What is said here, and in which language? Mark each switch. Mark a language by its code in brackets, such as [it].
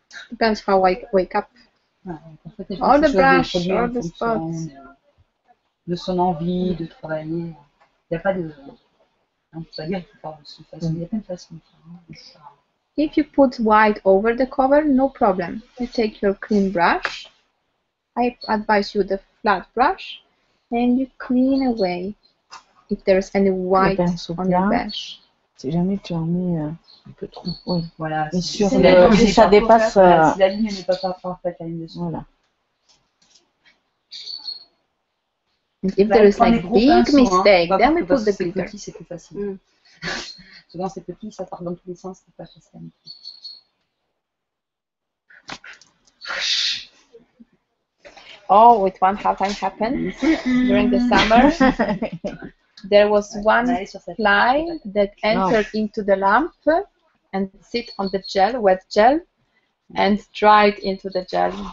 [en] Depends how I wake up. Or the brush, or the spots. [fr] De son envie, de travailler. Il n'y a pas de. On peut pas dire qu'il faut faire de cette façon. Il y a plein de façons. [en] If you put white over the cover, no problem. You take your clean brush. I advise you the flat brush, and you clean away if there's any white on the brush. [fr] Si jamais tu en mets un peu trop. Oui, voilà. Et sur le, si ça dépasse. Si la ligne n'est pas parfaite, la ligne dessus. Voilà. [en] If there is like big mistake, then we put the glitter. [fr] Petit, c'est plus facile. Souvent c'est petit, ça part dans tous les sens, c'est pas facile. [en] Oh, with one time happened during the summer. There was one fly that entered into the lamp and sit on the gel, wet gel, and dried into the gel.